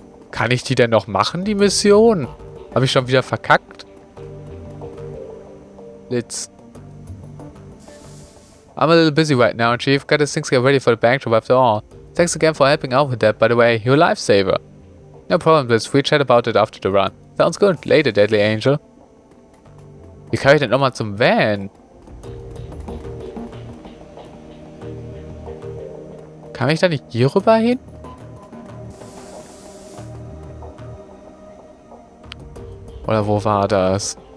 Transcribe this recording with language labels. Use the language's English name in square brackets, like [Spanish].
[German] Kann ich die denn noch machen, die Mission? Habe ich schon wieder verkackt? Blitz. [English] I'm a little busy right now, Chief. Got things get ready for the bank job after all. Thanks again for helping out with that, by the way. You're a lifesaver. No problem, Blitz. We'll chat about it after the run. Sounds good. Later, Deadly Angel. [German] Wie kann ich denn nochmal zum Van? Kann ich da nicht hier rüber hin? Oder wo war das?